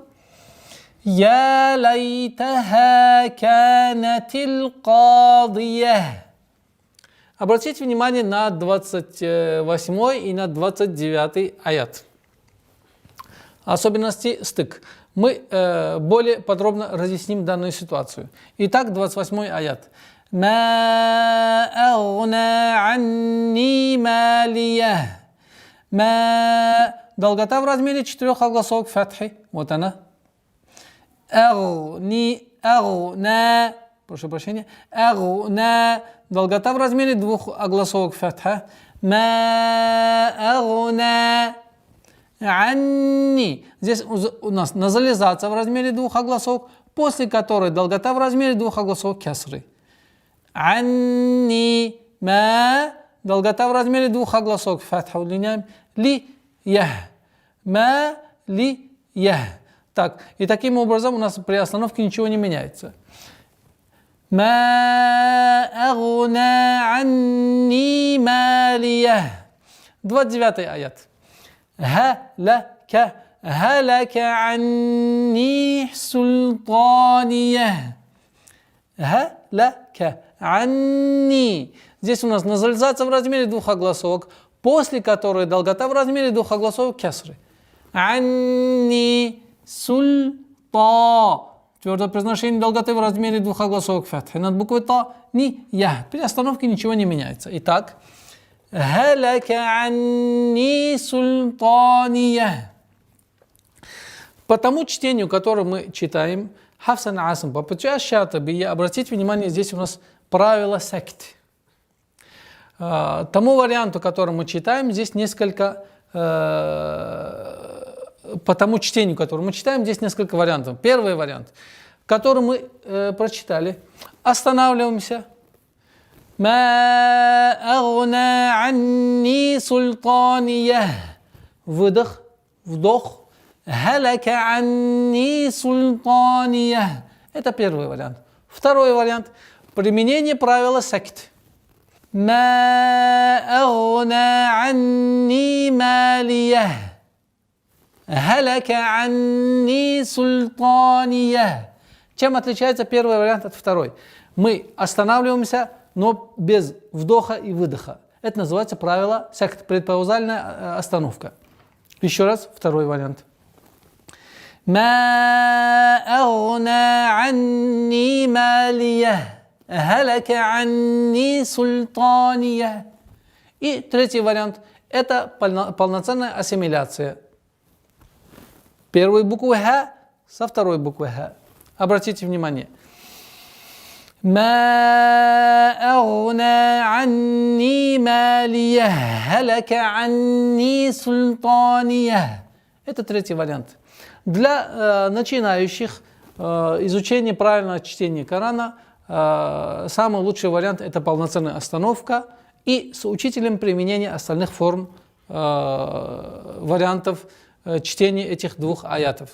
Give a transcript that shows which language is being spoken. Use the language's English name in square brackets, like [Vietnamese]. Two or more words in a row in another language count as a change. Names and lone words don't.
[Arabic] يا ليتها كانت القاضية. [Russian] Обратите внимание на 28 и на 29 аят. Особенности стык. Мы более подробно разъясним данную ситуацию. Итак, 28 аят. [Arabic] ما أغنى عني ماليه. Ма. [Russian] Долгота в размере 4 огласовок фатхи. Вот она. Агни, агна, прошу прощения, агна, долгота в размере 2 огласовок фатха. [Arabic] ما أغنى عني. [Russian] Здесь у нас назализация в размере 2 огласовок, после которой долгота в размере 2 огласовок кясры. [Arabic] عني ما, [Russian] долгота в размере 2 огласовок фатха удлиняем. Ли, я, ма, ли, я. Так, и таким образом у нас при остановке ничего не меняется. [Arabic] ما أغنى عني ماليه. [Russian] 29 аят. Халака. [Arabic] هلك عني سلطانيه. هلك عني. [Russian] Здесь у нас назализация в размере 2 огласовок, после которой долгота в размере 2 огласовок кясры. [Arabic] عني سلطا. [Russian] Твердое произношение долготы в размере двух огласовок фатхи. Над буквой та ни я. При остановке ничего не меняется. Итак, [Arabic] هلك عني سلطانيه. [Russian] По тому чтению, которое мы читаем, Хафсан Асам, по пути Аш-Шатаби, обратите внимание, здесь у нас правило сакт. Тому варианту, который мы читаем, здесь несколько, по тому чтению, которое мы читаем, здесь несколько вариантов. Первый вариант, который мы прочитали, останавливаемся. [Arabic] ما أغنى عني سلطانيه. [Russian] Выдох, вдох. [Arabic] هلك عني سلطانيه. [Russian] Это первый вариант. Второй вариант. Применение правила сакт. [Arabic] ما أغنى عني ماليه. هلك عني سلطانيه. [Russian] Чем отличается первый вариант от второй? Мы останавливаемся, но без вдоха и выдоха. Это называется правило сакт, предпаузальная остановка. Еще раз, второй вариант. [Arabic] ما أغنى عني ماليه. هلك عني سلطانيه. [Russian] И третий вариант – это полноценная ассимиляция. Первой буквы Х со второй буквы Х. Обратите внимание. [Arabic] ما أغنى عني ماليه. هلك عني سلطانيه. [Russian] Это третий вариант. Для начинающих изучение правильного чтения Корана самый лучший вариант – это полноценная остановка и с учителем применения остальных форм вариантов чтения этих двух аятов.